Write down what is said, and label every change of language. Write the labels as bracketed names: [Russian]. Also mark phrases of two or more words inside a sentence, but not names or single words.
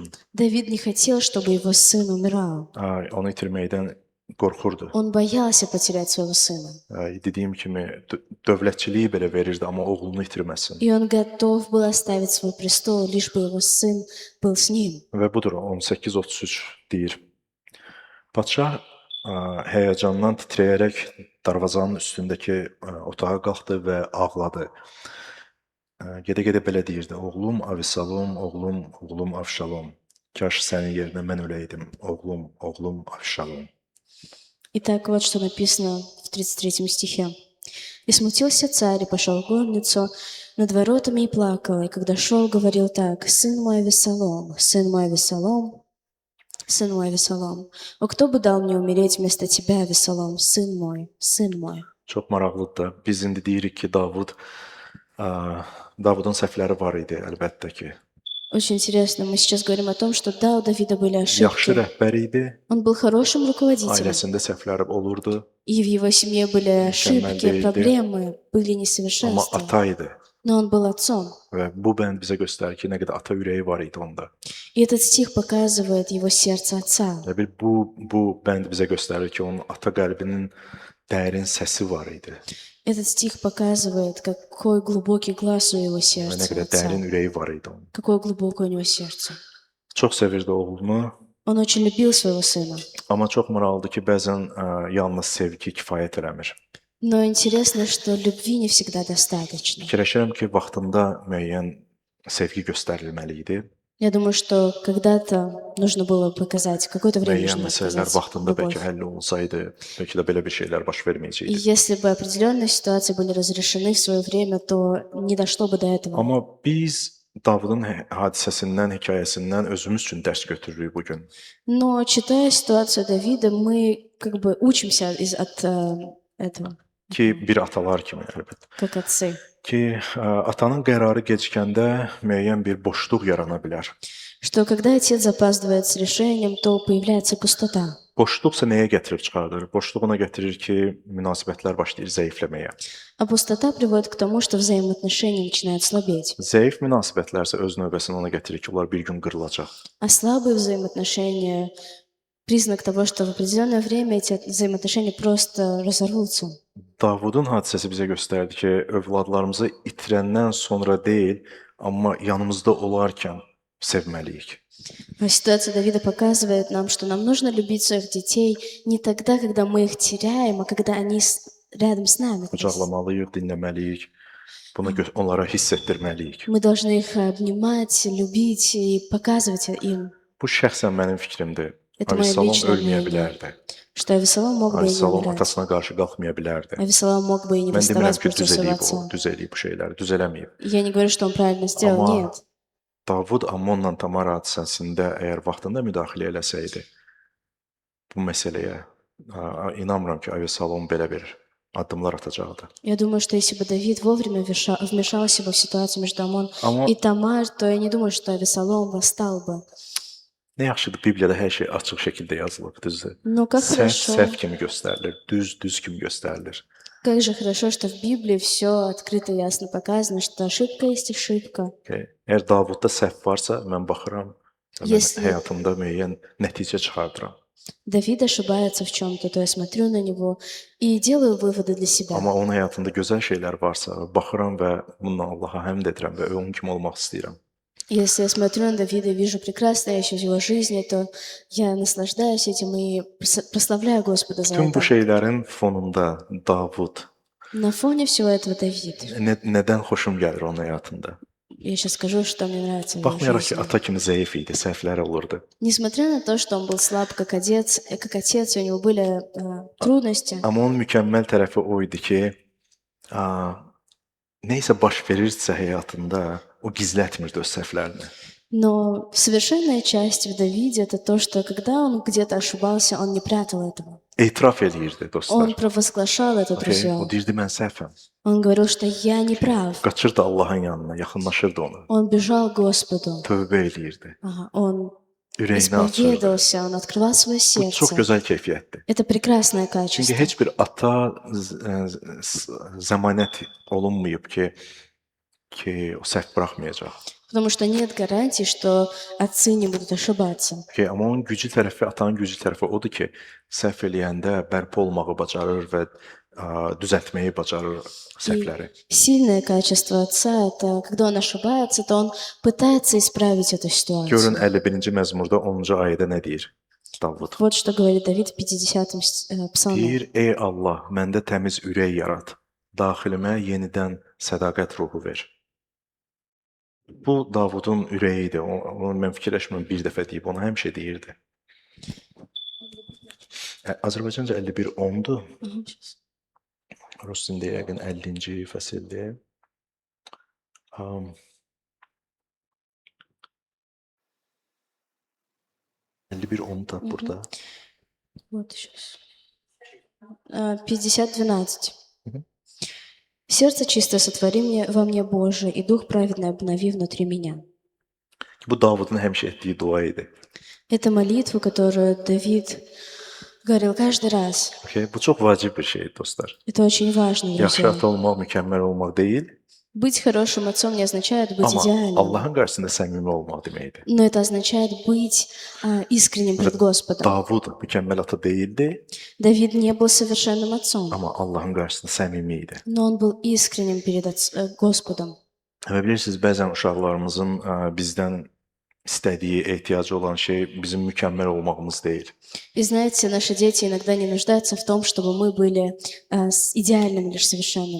[Russian] Давид не хотел, чтобы его сын умирал. [Azerbaijani] Onu itirməkdən qorxurdu. [Russian] Он боялся потерять своего сына. [Azerbaijani] Dediyim kimi dövlətçiliyi belə verirdi, amma oğlunu itirməsin. [Russian] И он готов был оставить свой престол, лишь бы его сын был с nим. [Azerbaijani] Və budur 18:33 deyir. Padşah həyəcandan titrəyərək darvazanın üstündəki otağa qalxdı və ağladı. Gedə-gedə belə deyirdi: "Oğlum Avisalom, oğlum Avşalom. Kaş sənin yerinə mən öləydim. Oğlum Avşalom." [Russian] Итак, вот что написано в 33 стихе. «И смутился царь, и пошел в горницу над воротами и плакал, и когда шел, говорил так: Сын мой Авесолом, сын мой Авесолом, сын мой Авесолом, о, кто бы дал мне умереть вместо тебя, Авесолом, сын мой, сын мой». [Azerbaijani] Çox maraqlıdır da. Biz indi deyirik ki, Davudun səhvləri var idi, əlbəttə ki. [Russian] Очень интересно, мы сейчас говорим о том, что да, у Давида были [Azerbaijani] Yaxşı [Russian] ошибки. [Azerbaijani] rəhbər idi, [Russian] Он был хорошим руководителем, [Azerbaijani] ailəsində səhvləri olurdu, [Russian] и в его семье были ошибки, [Azerbaijani] Мükemmel [Russian] проблемы, были [Azerbaijani] amma [Russian] несовершенства. [Azerbaijani] ata idi. [Russian] Но он был отцом. [Azerbaijani] Və bu bənd bizə göstərir ki, nə qədər ata ürəyi var idi onda. [Russian] И этот стих показывает его сердце отца. [Azerbaijani] Və bu bənd bizə göstərir ki, onun ata qəlbinin dərin səsi var idi. [Russian] Этот стих показывает, какой глубокий глаз у его [Azerbaijani] Və nə [Russian] сердца [Azerbaijani] qədər [Russian] отца, [Azerbaijani] dərin ürəyi var idi onun. [Russian] какое глубокое у него сердце. [Azerbaijani] Çox sevirdi oğlunu, [Russian] Он очень любил своего сына. [Azerbaijani] amma çox maraqlıdır ki, bəzən yalnız sevgi kifayət eləmir. [Russian] Но интересно, что любви не всегда достаточно. [Azerbaijani] Fikirləşirəm ki, vaxtında müəyyən sevgi göstərilməli idi. [Russian] Я думаю, что когда-то нужно было показать, в какое-то время [Azerbaijani] Müəyyən [Russian] нужно [Azerbaijani] məsələlər [Russian] показать [Azerbaijani] vaxtında [Russian] любовь. [Azerbaijani] bəlkə həll olunsaydı, bəlkə də belə bir şeylər baş [Russian] И [Azerbaijani] verməyəcəkdi. [Russian] если бы определенные ситуации были разрешены в свое время, то не дошло бы до этого. [Azerbaijani] Amma biz Davudun hadisəsindən, hekayəsindən özümüz üçün dərs götürürük bu gün. [Russian] Но читая ситуацию Давида, мы как бы учимся от этого, [Azerbaijani] Ki bir atalar kimi əlbəttə. [Russian] как отцы. [Azerbaijani] Ki atanın qərarı gecikəndə müəyyən bir boşluq yarana bilər. [Russian] Что когда отец запаздывает с решением, то появляется пустота. [Azerbaijani] Boşluqsa nəyə gətirib çıxardır? Boşluq ona gətirir ki, münasibətlər başlayır zəifləməyə. [Russian] А пустота приводит к тому, что взаимоотношения начинают слабеть. [Azerbaijani] Zəif münasibətlərsə öz növbəsində ona gətirir ki, onlar bir gün qırılacaq. [Russian] А слабые взаимоотношения – признак того, что в определенное время эти взаимоотношения просто разорвутся. [Azerbaijani] Davudun hadisəsi bizə göstərdi ki, övladlarımızı itirəndən sonra deyil, amma yanımızda olarkən sevməliyik. [Russian] Ситуация Давида показывает нам, что нам нужно любить своих детей не тогда, когда мы их теряем, а когда они рядом с нами. [Azerbaijani] Qucaqlamalıyıq, dinləməliyik. Bunu onlara hiss etdirməliyik. [Russian] Мы должны их обнимать, любить и показывать им, [Azerbaijani] Bu şəxsən mənim fikrimdir. [Russian] Это moje [Azerbaijani] Avisalom [Russian] личное [Azerbaijani] ölməyə [Russian] мнение. [Azerbaijani] bilərdi. [Russian] что Авесолом мог бы и не [Azerbaijani] Avisalom [Russian] умирать. [Azerbaijani] atasına qarşı qalxmaya bilərdi. [Russian] Авесолом мог бы и не [Azerbaijani] Mən demirəm [Russian] восставать [Azerbaijani] ki, [Russian] против [Azerbaijani] düz [Russian] своего [Azerbaijani] eləyib o, [Russian] отца. [Azerbaijani] düz eləyib bu şeyləri, düz eləməyib. [Russian] Я не говорю, что он правильно сделал, [Azerbaijani] Amma [Russian] нет. [Azerbaijani] Davud Ammonla Tamar hadisəsində əgər vaxtında müdaxilə eləsəydi bu məsələyə, inanmıram ki, Avisalom belə bir addımlar atacaqdı. [Russian] Я думаю, что если бы Давид вовремя вмешался бы в ситуацию между Амон [Azerbaijani] Amma [Russian] и Тамар, то я не думаю, что Авесолом восстал бы. [Azerbaijani] nə yaxşıdır, Bibliyada hər şey açıq şəkildə yazılıb, düzdür. [Russian] Но как хорошо, [Azerbaijani] Səhv kimi göstərilir, düz kimi göstərilir. [Russian] как же хорошо, что в Библии все открыто и ясно показано, что ошибка есть ошибка. [Azerbaijani] Okay. Əgər Davudda səhv varsa, mən baxıram, mən [Russian] Если- [Azerbaijani] həyatımda müəyyən nəticə çıxardıram. [Russian] Давид ошибается в чем-то, то я смотрю на него и делаю выводы для себя. [Azerbaijani] Amma onun həyatında gözəl şeylər varsa, baxıram və bununla Allaha həmd edirəm və onun kimi olmaq istəyirəm. [Russian] Если я смотрю на Давида и вижу прекрасное еще в его жизни, то я наслаждаюсь этим и прославляю Господа за [Azerbaijani] Tüm bu [Russian] это. [Azerbaijani] şeylərin fonunda Davud [Russian] На фоне всего этого Давид. [Azerbaijani] nədən xoşum gəlir onun həyatında? [Russian] Я сейчас скажу, что мне нравится в его [Azerbaijani] Baxmayaraq ki, [Russian] жизни. [Azerbaijani] ata kimi zəif idi, səhvləri olurdu. [Russian] Несмотря на то, что он был слаб как отец, и у него были трудности, [Azerbaijani] Amma onun mükəmməl tərəfi o idi ki, Nəysə baş verirsə həyatında, o gizlətmirdi öz səhvlərini. [Russian] Но совершенная часть в Давиде — это то, что когда он где-то ошибался, он не прятал этого. [Azerbaijani] Etiraf eləyirdi dostlar. [Russian] Он провозглашал это [Azerbaijani] Okay? [Russian] друзьям. [Azerbaijani] O deyirdi mən səhvəm. [Russian] Он говорил, что я не прав. [Azerbaijani] Qaçırdı Allahın yanına, yaxınlaşırdı ona. [Russian] Он бежал к Господу. [Azerbaijani] Tövbə eləyirdi. [Russian] Он [Azerbaijani] Ürəyini açırdı. [Russian] исповедовался, он открывал свое [Azerbaijani] Bu çox [Russian] сердце. [Azerbaijani] gözəl keyfiyyətdir. [Russian] Это прекрасное [Azerbaijani] Çünki [Russian] качество. [Azerbaijani] heç bir ata zəmanət olunmayıb ki, o səhv buraxmayacaq. [Russian] Потому что нет гарантий, что отцы не будут ошибаться. [Azerbaijani] Okay, amma onun gücü tərəfi, atanın gücü tərəfi odur ki, səhv eləyəndə bərpa olmağı bacarır və düzəltməyi bacarır səhvləri. [Russian] Сильное качество отца — это когда он ошибается, то он пытается исправить эту [Azerbaijani] Görün [Russian] ситуацию. [Azerbaijani] 51-ci məzmurda 10-cu ayədə nə deyir Davud? [Russian] Вот что говорит Давид в 50-м псалме. [Azerbaijani] Deyir: "Ey Allah, məndə təmiz ürək yarat. Daxilimə yenidən sədaqət ruhu ver." Bu Davudun ürəyi idi. Onu mən fikirləşmirəm bir dəfə deyib, onu həmişə deyirdi. Azərbaycanca 51:10-dur. [Russian] Мгм, щас. [Azerbaijani] Rus dilində yəqin 50-ci fəsildir. 51:10 da burada. [Russian] Вот сейчас. 50:12. Мгм. Сердце чистое сотвори во мне, Боже, и дух праведный обнови внутри меня. [Azerbaijani] Bu Davudun həmişə etdiyi dua idi. [Russian] Это молитва, которую Давид говорил каждый раз. [Azerbaijani] Okay? Bu çox vacib bir şeydir dostlar. [Russian] Это очень важно, [Azerbaijani] Yaxşı [Russian] друзья. [Azerbaijani] ata olmaq, mükəmməl olmaq deyil, [Russian] Быть хорошим отцом не означает быть [Azerbaijani] amma [Russian] идеальным, [Azerbaijani] Allahın qarşısında səmimi olmaq deməkdir. [Russian] но это означает быть искренним пред Господом. [Azerbaijani] Davud mükəmməl ata deyildi, [Russian] Давид не был совершенным отцом, [Azerbaijani] amma Allahın qarşısında səmimi idi. [Russian] но он был искренним перед Господом. [Azerbaijani] Və bilirsiniz, bəzən uşaqlarımızın bizdən istədiyi, ehtiyacı olan şey bizim mükəmməl olmağımız deyil. [Russian] И знаете, наши дети иногда не нуждаются в том, чтобы мы были идеальными, лишь совершенными.